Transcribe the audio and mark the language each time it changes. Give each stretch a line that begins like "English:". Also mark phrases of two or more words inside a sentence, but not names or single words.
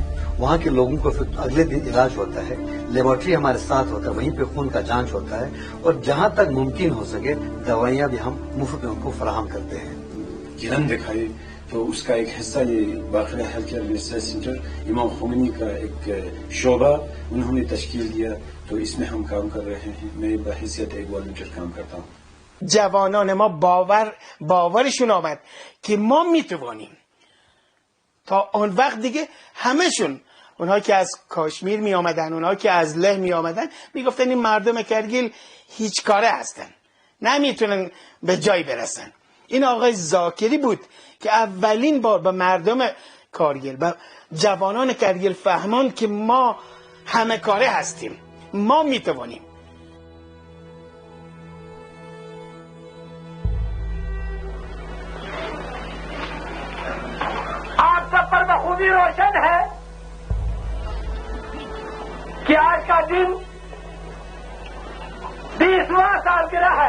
Urdu: وہاں کے لوگوں کو پھر اگلے دن علاج ہوتا ہے، لیبارٹری ہمارے ساتھ ہوتا ہے، وہیں پہ خون کا جانچ ہوتا ہے اور جہاں تک ممکن ہو سکے دوائیاں بھی ہم مفت میں ان کو فراہم کرتے ہیں. کرن دکھائی تو اس کا ایک حصہ یہ باقر ہیلتھ کیئر ریسرچ سینٹر امام خمینی کا ایک شعبہ انہوں نے تشکیل دیا، تو اس میں ہم کام کر رہے ہیں. میں بحیثیت ایک والنٹیئر کام کرتا ہوں.
Persian: جوانان ما باورشون آمد که ما میتوانیم. تا اون وقت دیگه همشون، اونها که از کاشمیر می آمدن، اونها که از له می آمدن، میگفتن این مردم کرگیل هیچ کاره هستن، نمیتونن به جای برسن. این آقای زاکری بود که اولین بار به مردم کارگیل، به جوانان کرگیل فهمان که ما همه کاره هستیم، ما میتوانیم.
Urdu: آپ سب پر بخوبی روشن ہے کہ آج کا دن 20واں سالگرہ ہے.